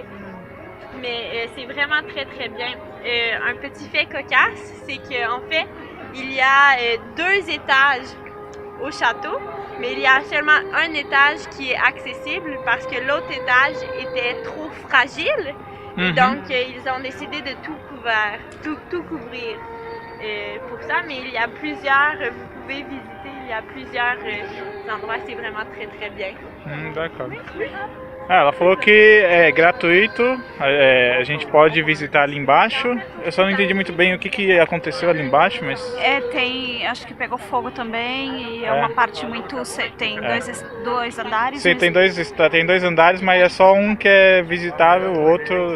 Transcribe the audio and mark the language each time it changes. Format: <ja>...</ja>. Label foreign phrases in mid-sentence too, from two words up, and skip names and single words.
<fr>Mais c'est vraiment très très bien. Un petit fait cocasse, c'est qu'en fait, il y a 2 étages au château, mais il y a seulement un étage qui est accessible parce que l'autre étage était trop fragile. Donc, ils ont décidé de tout couvrir. Pour ça, mais il y a plusieurs, vous pouvez visiter, il y a plusieurs endroits, c'est vraiment très très bien. D'accord.</fr> <pt>Ela falou que é gratuito, a gente pode visitar ali embaixo. Eu só não entendi muito bem o que aconteceu ali embaixo, mas... acho que pegou fogo também e é uma parte muito... Tem dois andares. Sim, tem dois andares, mas é só um que é visitável, o outro...</pt>